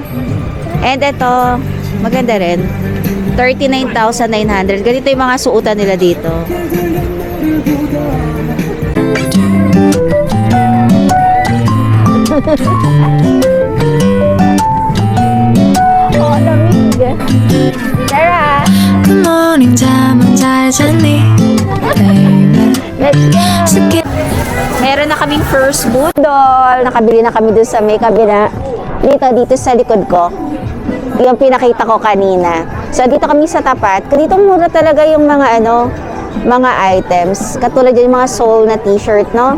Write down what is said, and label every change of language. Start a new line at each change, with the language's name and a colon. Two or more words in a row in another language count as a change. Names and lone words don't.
Filipino: And ito, maganda rin. $39,900. Ganito yung mga suotan nila dito. Oh, lamig. Tara!
English: Good morning,
Korean: 잠은 잘 잤니,
English: baby? Let's go!
Filipino: Sige. Meron na kaming first budol. Nakabili na kami dun sa may kabila. Dito sa likod ko. Yung pinakita ko kanina. So, dito kami sa tapat. Dito mura talaga yung mga mga items. Katulad yung mga Soul na t-shirt, no?